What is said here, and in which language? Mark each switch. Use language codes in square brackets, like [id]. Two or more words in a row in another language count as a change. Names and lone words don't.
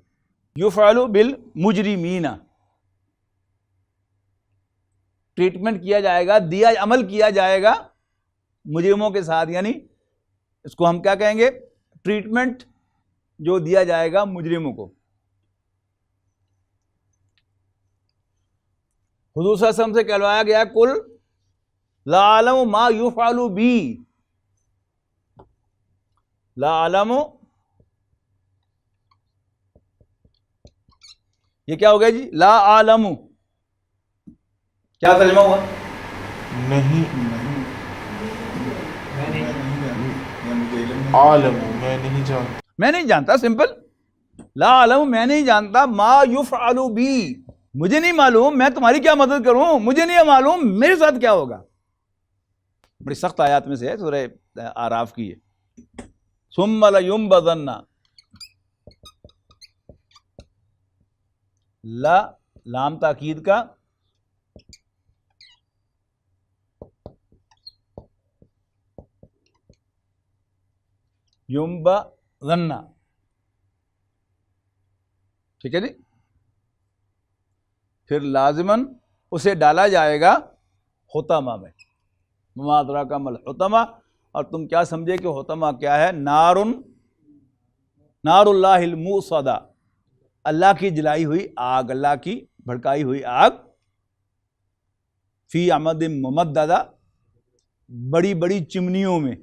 [ar] يفعل بالمجرمين, [hi] ट्रीटमेंट किया जाएगा, दिया अमल किया जाएगा मुजरिमों के साथ। यानी इसको हम क्या कहेंगे? ट्रीटमेंट जो दिया जाएगा मुजरिमों को। हुजूर [ar] صلى الله عليه وسلم [hi] से कहलवाया गया, [ar] قل لا أعلم ما يفعل بي, لا أعلم, [hi] ये क्या हो गया जी? [ar] لا أعلم, [hi] क्या तर्जुमा हुआ? नहीं, आलमु, मैं नहीं जानता। सिंपल। [ar] لا أعلم, [hi] मैं नहीं जानता। [ar] ما يفعل بي, [hi] मुझे नहीं मालूम, मैं तुम्हारी क्या मदद करूं, मुझे नहीं मालूम मेरे साथ क्या होगा। बड़ी सख्त आयत में से है, सूरह आराफ की है। [ar] ثم لينبذن, [hi] ला लाम ताकीद का, युंबज़न्ना, ठीक है जी। फिर लाजिमन उसे डाला जाएगा हुतमा में। [ar] ما أدراك ما الحطمة, [hi] और तुम क्या समझे कि हुतमा क्या है? [ar] نار، نار الله الموقدة, [hi] अल्लाह की जलाई हुई आग, अल्लाह की भड़काई हुई आग। [ar] في عمد ممددة, [hi] बड़ी बड़ी चिमनियों में।